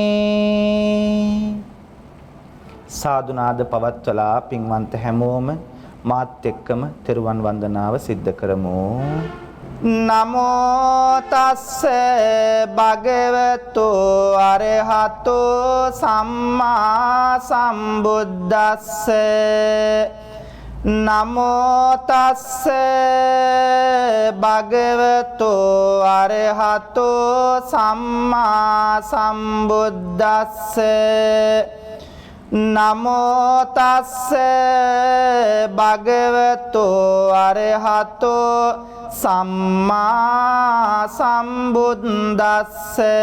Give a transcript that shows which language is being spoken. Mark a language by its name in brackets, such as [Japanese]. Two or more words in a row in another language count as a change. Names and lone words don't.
[Sinhala] තුනුරුවනේ සාදුනාද පවත්වලා පින්වන්ත හැමෝම මාත් එක්කම තෙරුවන් වන්දනාව සිද්ධ කරමු. [Pali] නමෝ තස්ස භගවතු අරහතෝ සම්මා සම්බුද්දස්ස නමෝ තස්ස භගවතු අරහතෝ සම්මා සම්බුද්දස්ස නමෝ තස්ස භගවතු අරහතෝ සම්මා සම්බුද්දස්ස